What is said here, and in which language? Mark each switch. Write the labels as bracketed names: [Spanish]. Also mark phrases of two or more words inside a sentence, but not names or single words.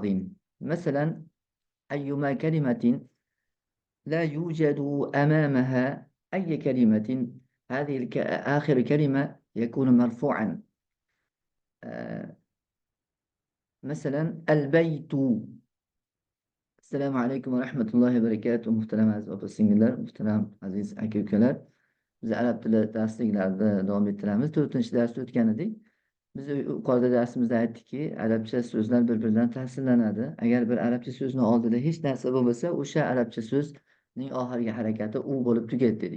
[Arabic] مثلا أيما كلمة لا يوجد أمامها أي كلمة، هذه آخر كلمة يكون مرفوعا. آه، مثلا البيت. السلام عليكم ورحمة الله وبركاته. [Uzbek] Muhterem aziz opa-singillar, muhterem aziz aka-ukalar. Biz arab tili darsliklarida davom ettiramiz. 4-chi darsda o'tgan edik. Biz yuqorida darsimizda aytdikki, arabcha so'zlar bir-biridan ta'sirlanadi. Agar bir arabcha so'zni oldida hech narsa bo'lmasa, o'sha arabcha so'zning oxirgi harakati u bo'lib tugaydi dedik.